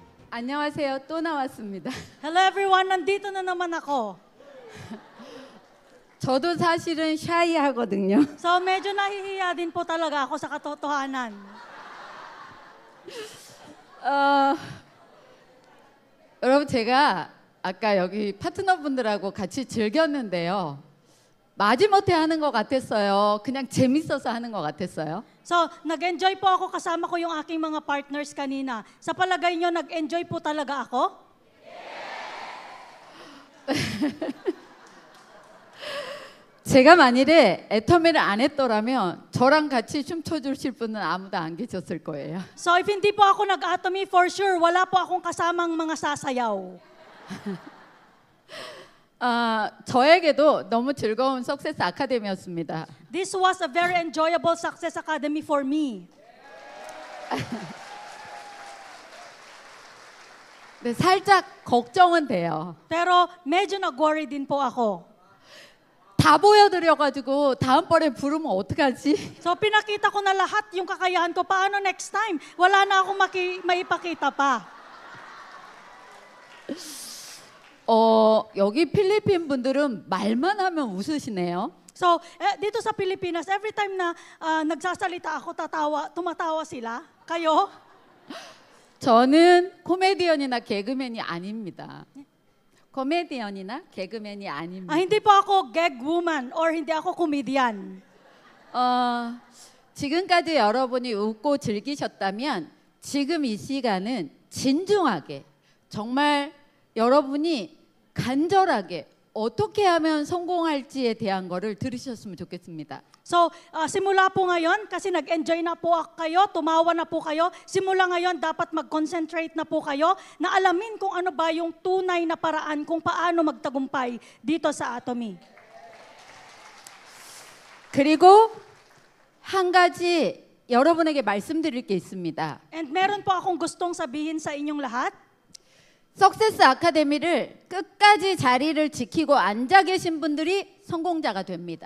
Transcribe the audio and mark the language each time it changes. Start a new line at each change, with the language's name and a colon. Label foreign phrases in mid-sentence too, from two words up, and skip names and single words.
Korean: 안녕하세요. 또 나왔습니다.
English: Hello everyone,
Filipino: nandito na naman ako.
Korean: 저도 사실은 샤이하거든요.
Filipino: So medyo nahihiya din po talaga ako sa katotohanan.
Korean: 여러분 제가 아까 여기 파트너분들하고 같이 즐겼는데요. 마지못해 하는 것 같았어요. 그냥 재밌어서 하는 것 같았어요.
Filipino: So nag-enjoy po ako kasama ko yung aking mga partners kanina. Sa palagay nyo, nag-enjoy po talaga ako?
Korean: 제가 만일에 애터미를 안 했더라면 저랑 같이 춤춰주실 분은 아무도 안 계셨을 거예요.
Filipino: So if hindi po ako nag-atomy,
English: for sure,
Filipino: wala po akong kasamang mga sasayaw.
Korean: 저에게도 너무 즐거운 석세스 아카데미였습니다.
English: This was a very enjoyable Success Academy for me.
Korean: 네, 살짝 걱정은 돼요.
Filipino: Pero medyo nag-worry din po ako.
Korean: 다 보여드려가지고 다음번에 부르면 어떡하지?
Filipino: So pinakita ko na lahat yung kakayahan ko. Paano
English: next time?
Filipino: Wala na akong maipakita pa.
Korean: 여기 필리핀 분들은 말만 하면 웃으시네요.
Filipino: So dito sa Pilipinas,
English: every time
Filipino: na nagsasalita ako, tumatawa sila. Kayo?
Korean: 저는 코미디언이나 개그맨이 아닙니다. 코미디언이나 개그맨이 아닙니다.
Filipino: Hindi po ako
English: gag woman
Filipino: or hindi ako comedian.
Korean: 지금까지 여러분이 웃고 즐기셨다면 지금 이 시간은 진중하게 정말 여러분이 간절하게 어떻게 하면 성공할지에 대한 거를 들으셨으면 좋겠습니다.
Filipino: So, simula po ngayon, kasi nag-enjoy na po kayo, tumawa na po kayo, simula ngayon dapat mag-concentrate na po kayo na alamin kung ano ba yung tunay na paraan kung paano magtagumpay dito sa Atomy.
Korean: 그리고 한 가지 여러분에게 말씀드릴 게 있습니다.
Filipino: And meron po akong gustong sabihin sa inyong lahat.
Korean: 석세스 아카데미를 끝까지 자리를 지키고 앉아 계신 분들이 성공자가 됩니다.